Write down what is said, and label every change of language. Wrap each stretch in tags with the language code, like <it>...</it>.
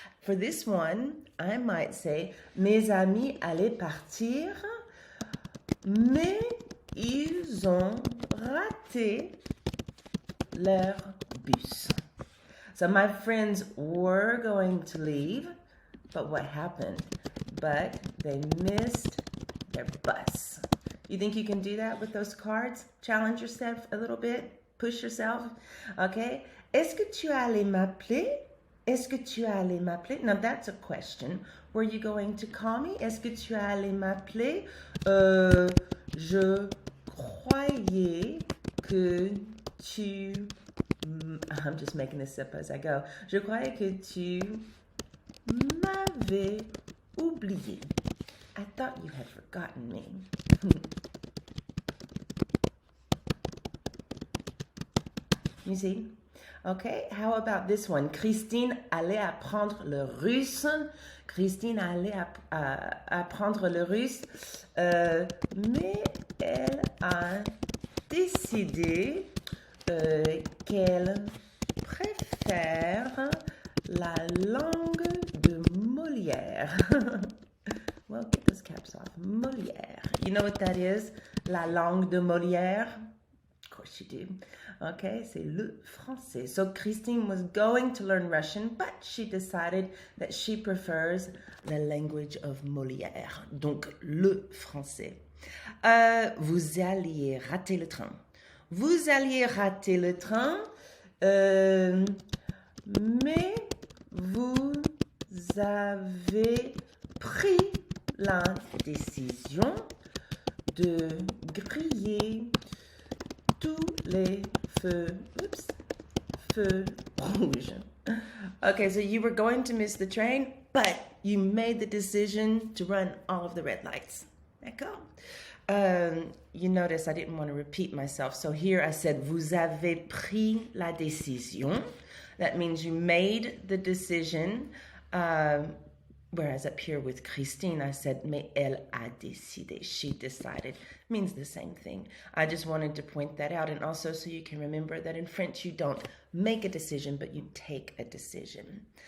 <en>For this one, I might say,</en> <fr>mes amis allaient partir, mais ils ont raté leur bus.</fr> <en>So my friends were going to leave, but what happened? But they missed their bus. You think you can do that with those cards? Challenge yourself a little bit. Push yourself. Okay?</en> <fr>Est-ce que tu allais m'appeler? Est-ce que tu allais m'appeler?</fr> <en>Now that's a question. Were you going to call me?</en> <fr>Est-ce que tu allais m'appeler? Je croyais que tu...</fr> <en>I'm just making this up as I go.</en> <fr>Je croyais que tu m'avais oublié.</fr> <en>I thought you had forgotten me. You see? Okay, how about this one?</en> <fr>Christine allait apprendre le russe. Christine allait apprendre le russe, mais elle a décidé qu'elle préfère la langue de Molière.</fr> <en>Well, get those caps off. Molière. You know what that is?</en> <fr>La langue de Molière?</fr> <en>Of course you do. Okay,</en> <fr>c'est le français.</fr> <en>So Christine was going to learn Russian, but she decided that she prefers the language of Molière.</en> <fr>Donc, le français. Vous alliez rater le train. Vous alliez rater le train, mais vous avez pris la décision de griller tous les feux rouges.</fr> <en>Okay, so you were going to miss the train, but you made the decision to run all of the red lights.</en> <fr>D'accord?</fr> <en>You notice I didn't want to repeat myself. So here I said,</en> <fr>vous avez pris la décision.</fr> <en>That means you made the decision. Whereas up here with Christine, I said,</en> <fr>mais elle a décidé.</fr> <en>She decided. Means the same thing. I just wanted to point that out. And also so you can remember that in French, you don't make a decision, but you take a decision.</en>